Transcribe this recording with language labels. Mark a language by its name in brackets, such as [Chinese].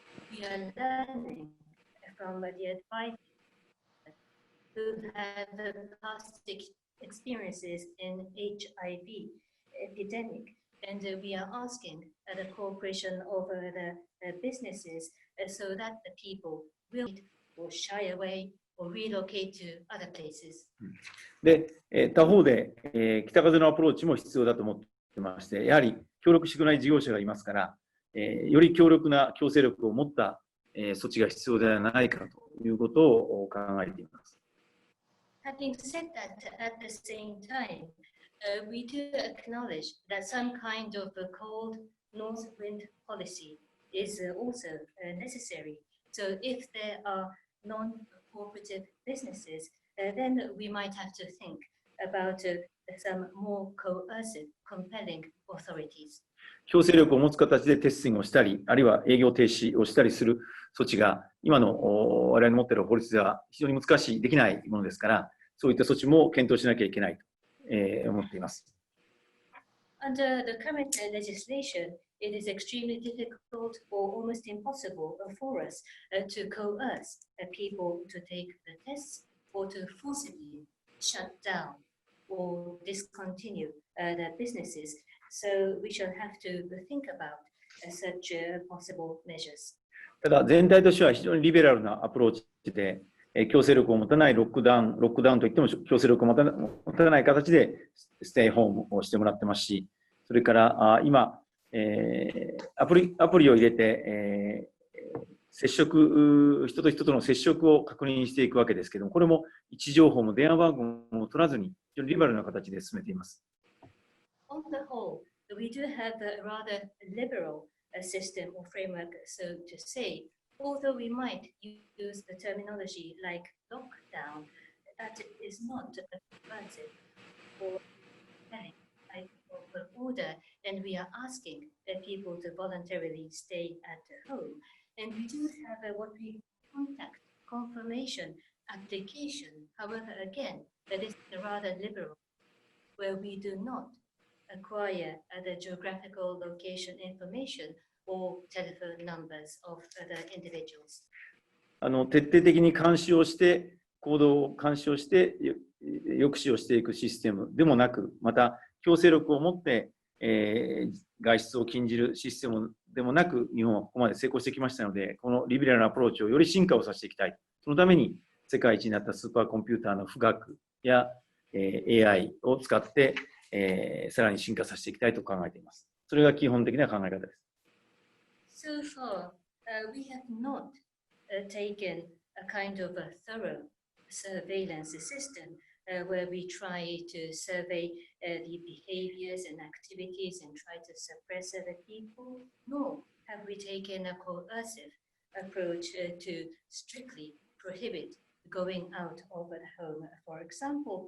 [English] We are learning from the advisors who have past experiences in HIV epidemic, and we are asking the cooperation of the businesses so that the people will or shy away or relocate to other places. [Japanese] で、他方で、北風のアプローチも必要だと思ってまして、やはり協力してくれない事業者がいますから、より強力な強制力を持った、措置が必要ではないかということを考えています。 [English] Having said that, at the same time, we do acknowledge that some kind of a cold north wind policy is also necessary. So if there are non-cooperative businesses, then we might have to think about some more coercive, compelling authorities. [Japanese] 強制力を持つ形でテスティングをしたり、あるいは営業停止をしたりする措置が、今の我々の持っている法律では非常に難しい、できないものですから、そういった措置も検討しなきゃいけないと思っています。 [English] Under the current legislation, it is extremely difficult or almost impossible for us to coerce people to take the tests or to forcibly shut down or discontinue the businesses. So we shall have to think about such possible measures. [Japanese] ただ、全体としては非常にリベラルなアプローチで、強制力を持たないロックダウンといっても強制力を持たない形でステイホームをしてもらってますし、それから今、アプリを入れて、接触、人と人との接触を確認していくわけですけども、これも位置情報も電話番号も取らずに、非常にリベラルな形で進めています。 [English] On the whole, we do have a rather liberal system or framework, so to say. Although we might use the terminology like lockdown, that is not offensive or any type of order, and we are asking people to voluntarily stay at home. And we do have what we contact confirmation application. However, again, that is rather liberal, where we do not acquire the geographical location information or telephone numbers of other individuals. [Japanese] 徹底的に監視をして、行動を監視をして、抑止をしていくシステムでもなく、また強制力を持って、外出を禁じるシステムでもなく、日本はここまで成功してきましたので、このリベラルなアプローチをより進化をさせていきたい。そのために、世界一になったスーパーコンピューターの富岳や、AI を使って、さらに進化させていきたいと考えています。それが基本的な考え方です。 [English] So far, we have not taken a kind of a thorough surveillance system where we try to survey the behaviors and activities and try to suppress other people, nor have we taken a coercive approach to strictly prohibit going out of the home, for example.